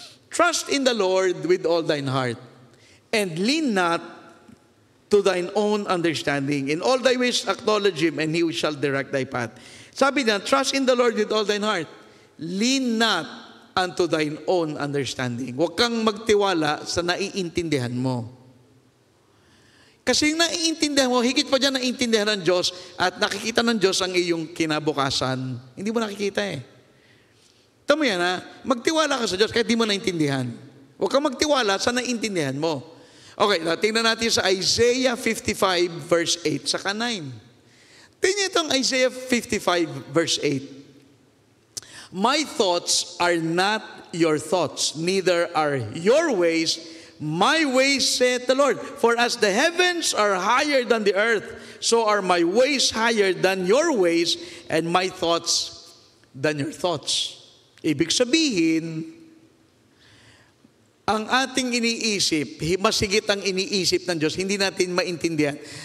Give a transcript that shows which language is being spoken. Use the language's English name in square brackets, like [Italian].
[English] Trust in the Lord with all thine heart, and lean not to thine own understanding. In all thy ways acknowledge Him, and He shall direct thy path. [Filipino] Sabi niya, [English] trust in the Lord with all thine heart. Lean not unto thine own understanding. [Filipino] Huwag kang magtiwala sa naiintindihan mo. Kasi yung naiintindihan mo, higit pa dyan naiintindihan ng Diyos at nakikita ng Diyos ang iyong kinabukasan. Hindi mo nakikita eh. Tama yan ha? Magtiwala ka sa Diyos kahit di mo naintindihan. Huwag kang magtiwala sa naiintindihan mo. Okay, tingnan natin sa Isaiah 55 verse 8 saka 9. Tingnan itong Isaiah 55 verse 8. [English] My thoughts are not your thoughts, neither are your ways my ways, saith the Lord. For as the heavens are higher than the earth, so are my ways higher than your ways, and my thoughts than your thoughts. [Filipino] Ibig sabihin, ang ating iniisip, mas higit ang iniisip ng Diyos, hindi natin maintindihan.